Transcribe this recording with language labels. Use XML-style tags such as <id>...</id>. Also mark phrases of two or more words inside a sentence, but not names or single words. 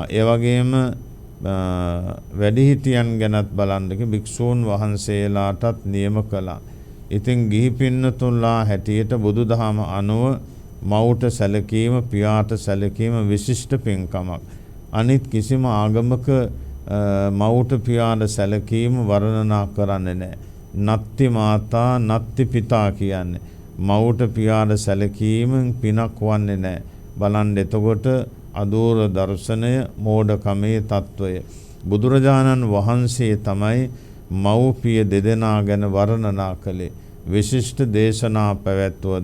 <si>ඒ වගේම වැඩිහිටියන් ගැනත් බලන්න භික්ෂූන් වහන්සේලාටත් නියම කළා. ඉතින් ගිහි පින්නතුන්ලා හැටියට බුදුදහම අනුව මව්ට සැලකීම පියාට සැලකීම විශිෂ්ට පින්කමක්. අනිත් කිසිම ආගමක මව්ට පියාට සැලකීම වර්ණනා කරන්නේ නැහැ.</si> <pi>නත්ති මාතා නත්ති පිතා</pi> <si>කියන්නේ මව්ට පියාට සැලකීමෙන් පිනක් වන්නේ නැහැ. බලන්න එතකොට අදූර දර්ශනය මෝඩකමේ తত্ত্বය. බුදුරජාණන් වහන්සේ තමයි මව්පිය දෙදෙනා ගැන වර්ණනා කළේ. විශිෂ්ට දේශනා පැවැත්වුවා.</si>